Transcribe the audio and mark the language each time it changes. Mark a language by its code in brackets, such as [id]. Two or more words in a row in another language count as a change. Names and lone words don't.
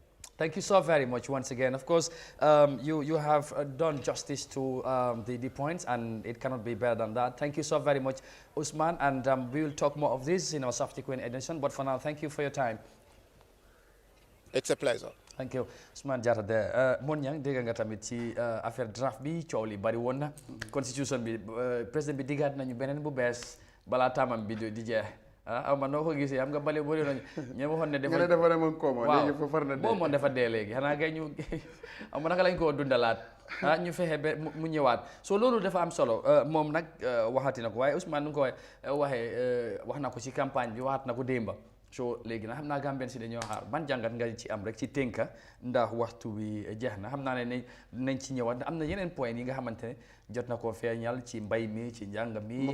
[en] Thank you so very much once again. Of course, you have done justice to the points, and it cannot be better than that. Thank you so very much, Usman, and we will talk more of this in our subsequent edition. But for now, thank you for your time. It's a pleasure. thank you [wo] Ousmane Diatta de mon ñang dégg nga tamit ci affaire draft bi coow li bari woon na constitution bi président bi diggaat nañu beneen bu bees balaa taamam bi di jeex aw man noo ko gisee xam nga bale bëri nañu ñoo waxoon ne dafa demoon kooma léegi fa far na dee moom dafa dee léegi xanaa kay ñu am naka lañ koo dundalaat ñu fexe ba mu ñëwaat so loolu dafa am solo moom nag waxati na ko waaye Ousmane nu ko waxee wax na ko ci campagne bi waxaat na ko démba so léegi nag xam naa Gambien si dañoo xaar ban jàngat nga ci am rek ci tënka ndax waxtu bi jeex na xam naa ne nañ ci ñëwaat am na yeneen point yi nga xamante ne jot na koo feeñal ci mbay mi ci njàng mi